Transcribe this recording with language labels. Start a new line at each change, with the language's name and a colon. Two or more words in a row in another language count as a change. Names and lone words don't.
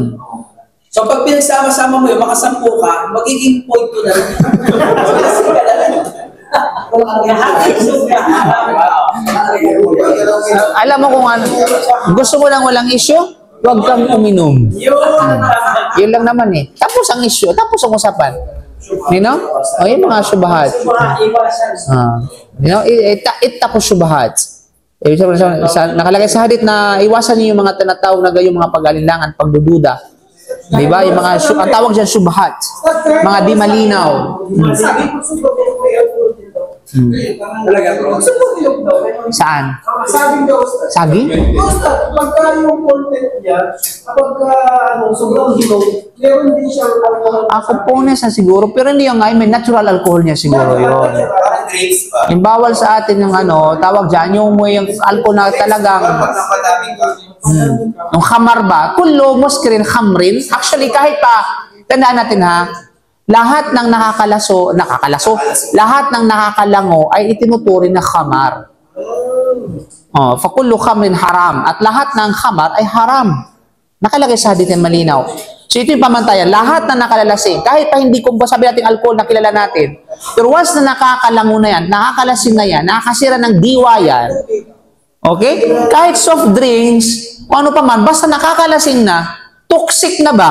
Filipino: So pag pinagsama-sama mo yun, makasampu ka, magiging point 2 na rin. Alam mo kung ano, gusto mo lang walang issue? Huwag kang uminom. Yun lang naman eh. Tapos ang issue, tapos ang usapan.
English: You know?
Filipino: O yung mga syubahat.
English: You know,
Arabic: اتقوا شبهات.
Filipino: Nakalagay sa hadith na iwasan niyo yung mga tinatawag na gayong mga pag-alinlangan, pagdududa. Diba? Yung mga, ang tawag dyan syubahat. Mga di malinaw. Talaga, bro. Saan? Saging daw. Saging? Basta, pagka yung content niya, kapag sobrang hilaw, meron din siya alcohol. Components na siguro, pero hindi yung may natural alcohol niya siguro yun. parang grapes pa. Yung bawal sa atin yung tawag dyan, yung alcohol na talagang, yung khamar ba?
Arabic: كل، مسكر، خمر.
Filipino: Actually, kahit pa, tandaan natin ha, lahat ng lahat ng nakakalango ay itinuturing na khamar.
Arabic: فكل خمر حرام.
Filipino: At lahat ng khamar ay haram. Nakalagay sa hadith ng malinaw. So ito yung pamantayan. Lahat na nakalalasing, kahit pa hindi kung sabi natin alcohol na kilala natin, pero once na nakakalango na yan, nakakalasing na yan, nakakasira ng diwa yan, okay? Kahit
English: soft drinks,
Filipino: o ano pa man, basta nakakalasing na, toxic na ba?